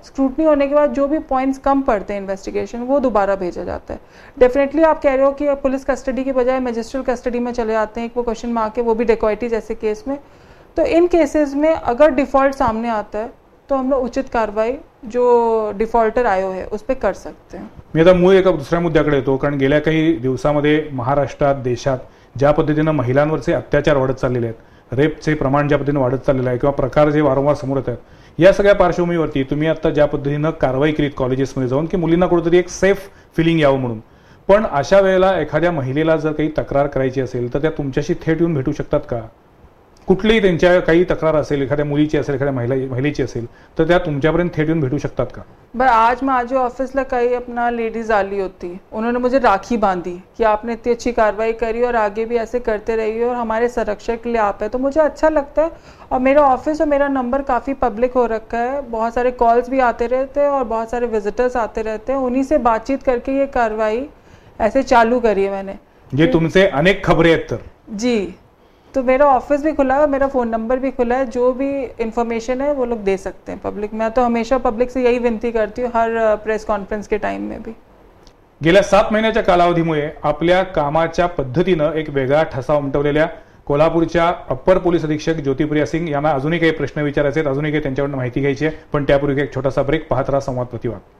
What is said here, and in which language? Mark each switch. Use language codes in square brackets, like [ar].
[hi] Scrutiny होने के बाद जो भी पॉइंट्स कम पड़ते हैं इन्वेस्टिगेशन वो दोबारा भेजा जाता है। डेफिनेटली आप कह रहे हो कि पुलिस कस्टडी की बजाय मैजिस्ट्रेट कस्टडी में चले जाते हैं वो क्वेश्चन में आके, वो भी डिकॉइटी जैसे केस में। तो इन केसेस में अगर डिफॉल्ट सामने आता है तो हम लोग उचित कार्रवाई जो डिफॉल्टर आयोग है उस पर कर सकते हैं। [mr] मी आता मूळ एका दुसऱ्या मुद्द्याकडे येतो, कारण गेल्या काही दिवसामध्ये महाराष्ट्रात, देशात ज्या पद्धतीनं महिलांवरचे अत्याचार वाढत चाललेले आहेत, रेपचे प्रमाण ज्या पद्धतीने वाढत चाललेलं आहे किंवा प्रकार जे वारंवार समोर येत आहेत, या सगळ्या पार्श्वभूमीवरती तुम्ही आता ज्या पद्धतीनं कारवाई केलीत कॉलेजेसमध्ये जाऊन की मुलींना कुठेतरी एक सेफ फिलिंग यावं म्हणून, पण अशा वेळेला एखाद्या महिलेला जर काही तक्रार करायची असेल तर त्या तुमच्याशी थेट येऊन भेटू शकतात का? कुठलीही त्यांच्या काही तक्रार असेल, एखाद्या मुलीची असेल, एखाद्या महिलेची असेल, तर त्या तुमच्यापर्यंत थेट येऊन भेटू शकतात का? [hi] बट आज मैं आज ऑफिस [mr] ला [hi] कई अपना लेडीज [mr] आली होती, [hi] उन्होंने मुझे राखी बांधी कि आपने इतनी अच्छी कार्रवाई करी और आगे भी ऐसे करते रहिए और हमारे संरक्षक के लिए आप है। तो मुझे अच्छा लगता है और मेरा ऑफिस और मेरा नंबर काफ़ी पब्लिक हो रखा है, बहुत सारे कॉल्स भी आते रहते हैं और बहुत सारे विजिटर्स आते रहते हैं, उन्हीं से बातचीत करके ये कार्रवाई ऐसे चालू करी है मैंने। जे तुमसे अनेक खबरें आहेत तर जी, तो मेरा ऑफिस भी खुला है, मेरा फ़ोन नंबर भी खुला है, जो भी इंफॉर्मेशन है वो लोग दे सकते हैं पब्लिक। मैं तो हमेशा पब्लिक से यही विनती करती हूँ हर प्रेस कॉन्फ्रेंस के टाइम में भी। [mr] गेल्या 7 महिन्याच्या कालावधीमुळे आपल्या कामाच्या पद्धतीनं एक वेगळा ठसा उमटवलेल्या कोल्हापूरच्या अप्पर पोलीस अधीक्षक ज्योतिप्रिया सिंग यांना अजूनही काही प्रश्न विचारायचे आहेत, अजूनही काही त्यांच्याकडून माहिती घ्यायची आहे, पण त्यापूर्वी एक छोटासा ब्रेक, पाहत राहा संवाद प्रतिवाद।